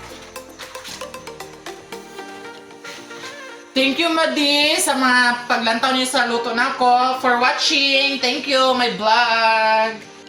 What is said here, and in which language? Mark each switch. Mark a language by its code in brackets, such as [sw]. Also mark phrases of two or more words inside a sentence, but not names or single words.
[en] Thank you [ceb] madi sa mga paglantaw niyo sa luto nako. [en] For watching. Thank you my vlog.